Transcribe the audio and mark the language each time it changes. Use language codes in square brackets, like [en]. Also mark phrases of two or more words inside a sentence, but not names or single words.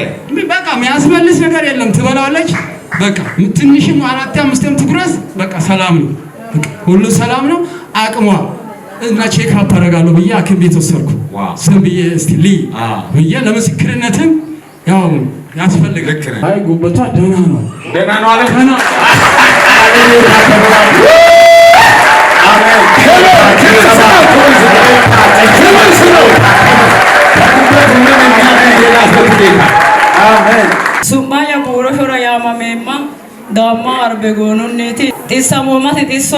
[am] በቃ የሚያስመልስ ነገር የለም። ትበላለች። በቃ ትንሽም 4-5 ትጉረስ በቃ ሰላም ነው። በቃ ሁሉ ሰላም ነው። አቅሟ እና ቼክ አፕ አደርጋለሁ ብዬ ሐኪም ቤት ወሰድኩ። ዝም ብዬ እስቲ ብዬ ለምስክርነትም ያው ያስፈልጋል። አይ ጉበቷ ደህና ነው አለ። [sid] Sumaya puro shora yama memma dama arbe gonuneti tissamoma tisso